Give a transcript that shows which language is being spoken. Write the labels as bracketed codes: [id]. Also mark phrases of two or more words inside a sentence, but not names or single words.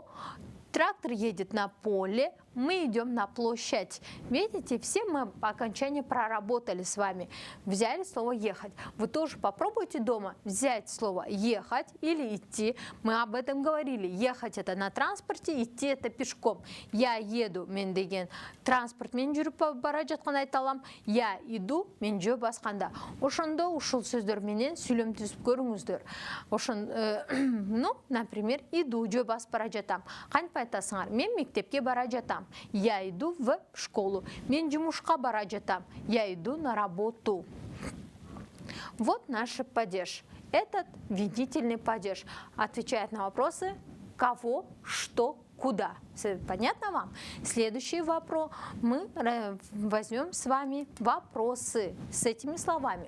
[ru] Трактор едет на поле. Мы идем на площадь. Видите, все мы по окончании проработали с вами. Взяли слово «ехать». Вы тоже попробуйте дома взять слово «ехать» или «идти». Мы об этом говорили. Ехать – это на транспорте, идти – это пешком. Я еду, [ky] мен деген транспорт мен жүрүп бара жаткан айта алам. [ru] Я иду, [ky] мен жөө басканда. Ошондо ушул сөздөр менен сүйлөм түзүп көрүңүздөр. Ошон, например, иду, жөө басып бара жатам. Кантип айтасыңар? Мен мектепке бара жатам. [ru] Я иду в школу. [ky] Мен жумушка бара жатам. [ru] Я иду на работу. Вот наш падеж. Этот винительный падеж отвечает на вопросы кого, что, куда. Понятно вам? Следующий вопрос. Мы возьмем с вами вопросы с этими словами.